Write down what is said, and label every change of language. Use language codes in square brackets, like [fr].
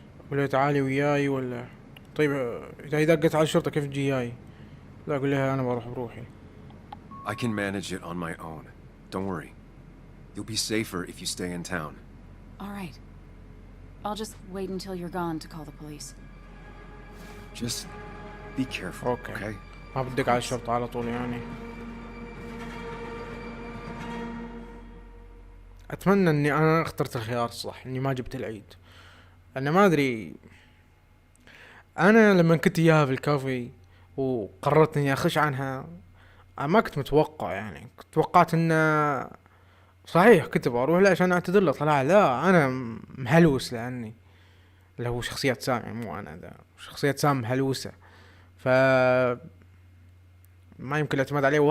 [ar] ولا تعالي وياي ولا طيب إذا دقت على الشرطة كيف تجي وياي؟ لا أقول لها أنا بروح بروحي. [en] I can manage it on my own. Don't worry. You'll be safer if you stay in town. All right. I'll just wait until you're gone to call the police. Just be careful, [ar] أوكي. [en] okay? [ar] ما بدك على الشرطة على طول يعني. أتمنى إني أنا اخترت الخيار الصح، إني ما جبت العيد. أنا ما أدري، أنا لما كنت إياها في الكافي وقررت إني أخش عنها، أنا ما كنت متوقع يعني، كنت توقعت إنه صحيح كنت بروح له عشان أعتذر له، طلع لا أنا مهلوس لأني اللي هو شخصية سام يعني مو أنا، ذا شخصية سام مهلوسة، ف ما يمكن الاعتماد عليه.